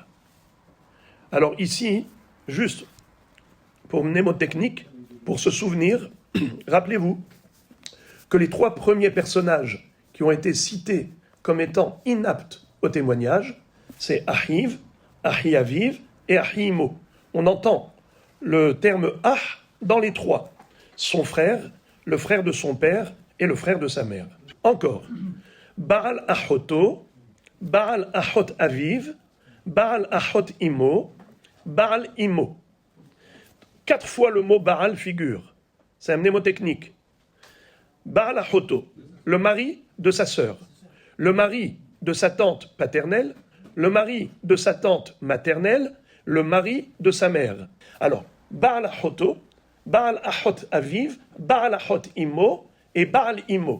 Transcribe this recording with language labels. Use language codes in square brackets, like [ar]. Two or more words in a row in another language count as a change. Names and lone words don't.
[fr] Alors ici, juste pour mnémotechnique, pour se souvenir, rappelez-vous que les trois premiers personnages qui ont été cités comme étant inaptes au témoignage, c'est [he] Achiv, Achi Aviv [fr] et [he] Achi imo. [fr] On entend le terme Ah dans les trois. Son frère, le frère de son père et le frère de sa mère. Encore, [he] Baal Achoto, Baal Achot Aviv, Baal Achot Imo, Baal Imo. [fr] 4 fois le mot Baal figure. C'est un mnémotechnique. [he] Baal Achoto, [fr] le mari de sa sœur, le mari de sa tante paternelle, le mari de sa tante maternelle, le mari de sa mère. Alors, [he] Baal Achoto, Baal Achot Aviv, Baal Achot Imo et Baal Imo.